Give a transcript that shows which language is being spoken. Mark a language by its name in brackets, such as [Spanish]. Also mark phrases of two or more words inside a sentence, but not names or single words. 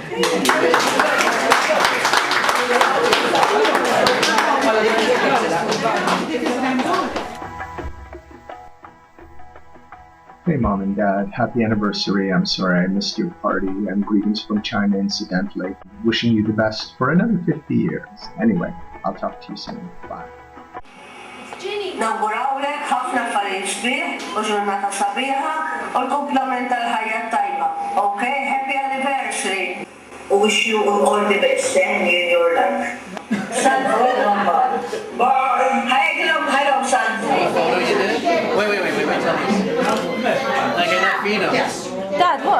[English] Hey Mom and Dad, happy anniversary. I'm sorry I missed your party, and greetings from China incidentally. Wishing you the best for another 50 years. Anyway, I'll talk to you soon. Bye. [Maltese] Nawgurawlek ħafna affarijiet sbieħ u ġurnata sabiħa u l-kumplament tal-ħajja tajba. [English] Okay, happy anniversary. Wish you all the best in your life. San, bye. Hi, San. Wait, tell me. Like enough peanuts. Yes. Dad, look.